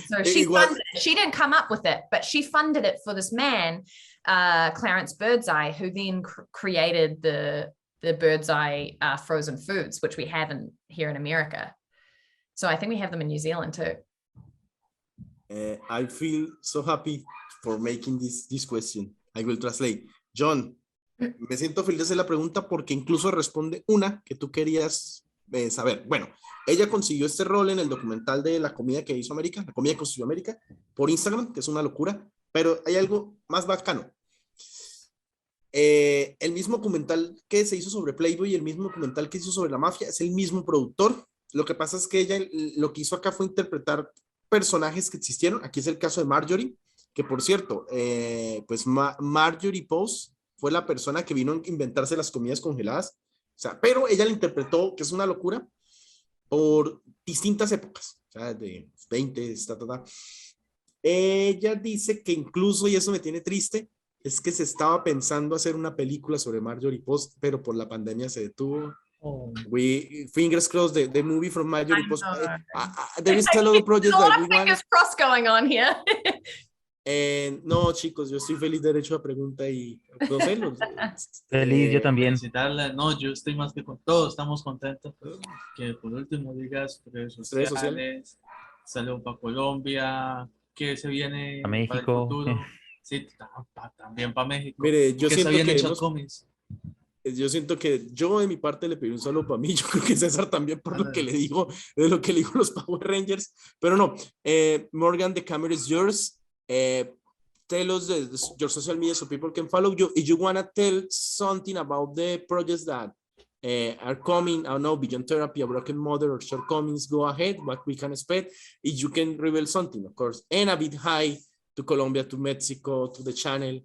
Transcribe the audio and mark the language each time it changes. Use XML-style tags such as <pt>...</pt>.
<en>So she didn't come up with it, but she funded it for this man, Clarence Birdseye, who then created the Birdseye frozen foods, which we have here in America. So I think we have them in New Zealand too. I feel so happy for making this question. I will translate.</en> <es>Jhon, me siento feliz de hacer la pregunta porque incluso responde una que tú querías saber. Bueno, ella consiguió este rol en el documental de la comida que hizo América, la comida que construyó América, por Instagram, que es una locura, pero hay algo más bacano. El mismo documental que se hizo sobre Playboy y el mismo documental que se hizo sobre la mafia es el mismo productor. Lo que pasa es que ella lo que hizo acá fue interpretar personajes que existieron. Aquí es el caso de Marjorie, que por cierto, pues Marjorie Post fue la persona que vino a inventarse las comidas congeladas. O sea, pero ella la interpretó, que es una locura, por distintas épocas, o sea, de 20, Ella dice que incluso, y eso me tiene triste, es que se estaba pensando hacer una película sobre Marjorie Post, pero por la pandemia se detuvo.</es> <en>We fingers crossed the movie from Marjorie Post. There is a lot of projects that we want. Fingers crossed going on here.</en> <es>No, chicos, yo estoy feliz de derecho a pregunta y no sé, Feliz, yo también. No, yo estoy más que con todos, estamos contentos. Que por último digas redes sociales, saludos para Colombia, que se viene a México. para el futuro. Sí, también para México. Mire, yo siento que yo siento que yo de mi parte le pedí un saludo para mí, yo creo que César también por lo que le digo, de lo que le digo los Power Rangers, pero no, Morgan,</es> <en>the camera is yours. Tell us your social media so people can follow you. If you want to tell something about the projects that are coming, I don't know, Beyond Therapy, A Broken Mother, or Shortcomings, go ahead, what we can expect. If you can reveal something, of course, and a bit hi to Colombia, to Mexico, to the channel.</en>